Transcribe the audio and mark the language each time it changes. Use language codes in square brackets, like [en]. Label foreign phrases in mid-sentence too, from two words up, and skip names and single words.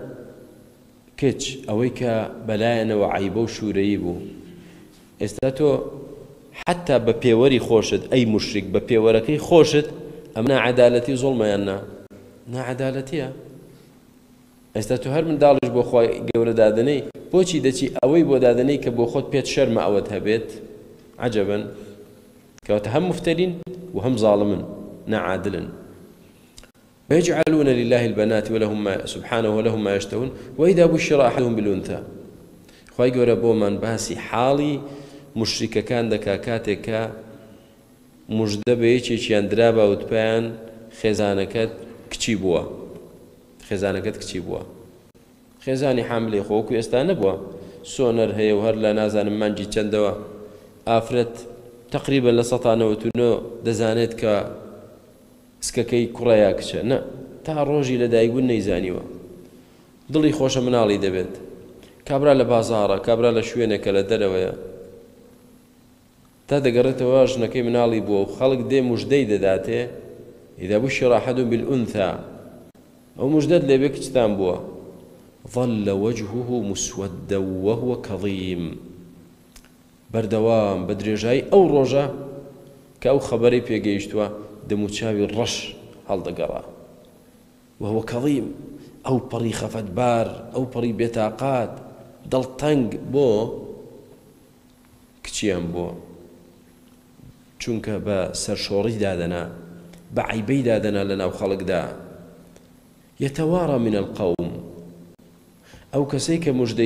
[ckb] کچ ئەوەی کە بەلایەنەوە عیبە و شوورەیی بوو ئێستا تۆ حتا بە پێوەری خۆشت ئەی مشریک بە پێوەرەکەی خۆشت ئەم نەعەدالەتی زوڵمەیان نەعەدالەتیە ئێستا تۆ هەر منداڵیش بۆ خوای گەورە دادنەی بۆچی دەچی ئەوەی بۆ دادنەی کە بۆ خۆت پێت شەرمە ئەوەت هەبێت عەجەبەن کەواتە هەم مفتەرین و هەم زاڵمن نەعادلن [ar] ويجعلون لله البنات ولهم ما سبحانه ولهم ما يشتهون وإذا بشر أحدهم بالأنثى [ckb] خوای گەورە بۆمان باسی حاڵی مشریکەکان دەکا کاتێک کە موژدە بە یەکێکیان درابە وتپیان خێزانەکەت کچی بووە خێزانەکەت کچی بووە خێزانی حاملەی خۆکو ئێستا نەبووە سۆنەر هەیە و هەر لە نازانم مانجی چەندەوە ئافرەت تقریبا لە 1999 دەزانێت کە سکەکەی کوڕەیە کچە نە تا ڕۆژی لە دایکبوون نەیزانیوە دڵی خۆشە مناڵی دەبێت کابرا لە بازاڕە کابرا لە شوێنێکە لە دەرەوەیە تا دەگەڕێتەوە ژنەکەی مناڵی بووە و خەڵک دێ موژدەی دەداتێ [ar] إذا بشر أحدهم بالأنثى [ckb] أو مجدد لێبێ کچتان بووە [ar] ظل وجهه مسودا وهو كظيم [ckb] بەردەوام بە درێژایی ئەو ڕۆژە کە ئەو خەبەرەی پێگەیشتووە دەموچاوی ڕەش هەڵدەگەڕا [ar] وهو كظيم [ckb] ئەو پەڕی خەفەتبار ئەو پەڕی بێتاقات دڵتەنگ بۆ کچیان بووە چونکە بە سەرشۆڕی دادەنا بە عیبەی دادەنا لە ناو خەڵکدا [ar] يتوارى من القوم [ckb] ئەو کەسەی کە موژدەی